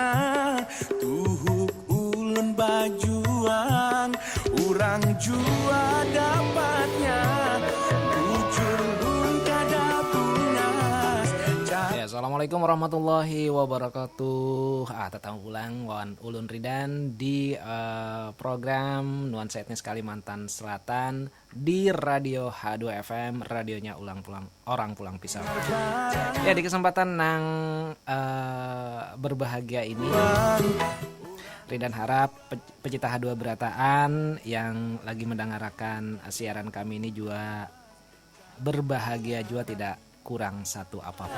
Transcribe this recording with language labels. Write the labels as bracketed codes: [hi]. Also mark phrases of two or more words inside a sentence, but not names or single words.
[bjn] Tuhuk ulun bajuang, orang jua dapatnya. Bujur ulun kada punas, [ar] السلام عليكم ورحمة الله وبركاته. [id] Tetap ulang Wawan Ulun Ridan di program Nuansa Etnis Kalimantan Selatan di Radio H2FM, radionya orang pulang pisau. Ya, di kesempatan nang berbahagia ini, Ridan harap pecinta H2 Berataan yang lagi mendengarkan siaran kami ini juga berbahagia juga, tidak kurang satu apapun.